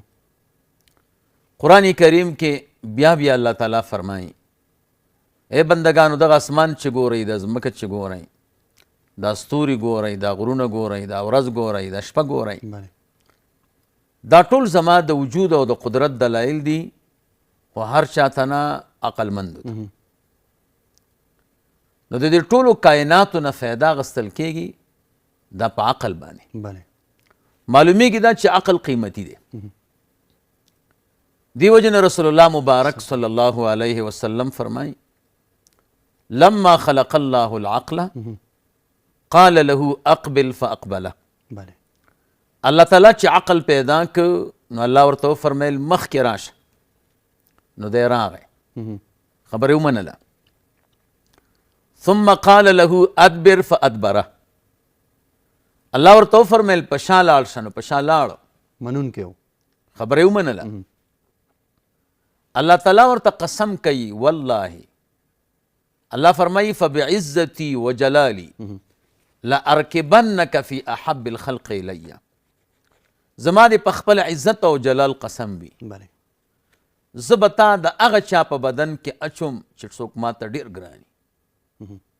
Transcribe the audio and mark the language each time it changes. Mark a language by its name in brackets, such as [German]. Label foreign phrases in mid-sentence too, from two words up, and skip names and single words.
[Pashto] قرآن کریم کې بیا بیا الله تعالیٰ فرمایي ای بندگانو دغه اسمان چې ګورئ، د ځمکه چې ګورئ، دا ستوري ګورئ، دا غرونه ګورئ، دا ورځ ګورئ، دا شپه ګورئ، دا ټول زما د وجود او د قدرت دلایل دي، خو هر چاته نه عقلمندو ته. نو د دې ټولو کائناتو نه فایده اخیستل کېږي دا په عقل باندې. بله. معلومیږي دا چې عقل قیمتي دی. [Arabic] دیو جن رسول اللہ مبارک صلی اللہ علیہ وسلم فرمائی لما خلق اللہ العقل قال له اقبل فاقبله. [Pashto] بله. اللہ تعالیٰ چې عقل پیدا که نو الله ورته وفرمیل مخکې راشه. نو دی راغی، خبرې ومنله. [Arabic] ثم قال له ادبر فادبره. [Pashto] الله ورته وفرمیل په شا لاړ شه، نو په شا لاړو، منونکی و، خبرې ومنله. اللہ تعالیٰ ورته قسم کوي والله، الله فرمایي [Arabic] فبعزتي وجلالي لارکبنک فی احب الخلق الی. [Pashto] زما دې په خپل عزت او جلال قسم وي، بله، زه به تا د هغه چا په بدن کې اچوم چې څوک ماته ډېر ګراني.